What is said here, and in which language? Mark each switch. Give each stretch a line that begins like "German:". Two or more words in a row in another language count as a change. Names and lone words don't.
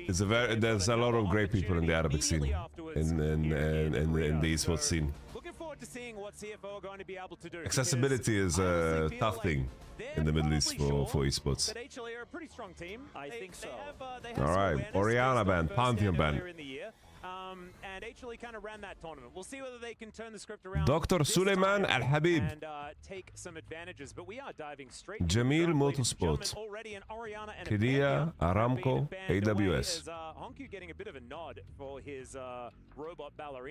English: a very, They've there's got a lot of another great people in the Arabic scene, opportunity immediately afterwards in here the Riyadh. esports scene. Looking forward forward to seeing what CFO are going to be able to do. Accessibility is a tough thing in the Middle East for esports. That HLE are a pretty strong team. I think so. They have All right, Oriana ban, Pantheon ban. And HLE kind of ran that tournament. We'll see whether they can turn the script around. Dr. Suleiman Al Habib. And take some advantages, but we are diving straight. Jamil Motorsport. Kidia, Aramco, AWS. Honku getting a bit of a nod for his robot ballerina.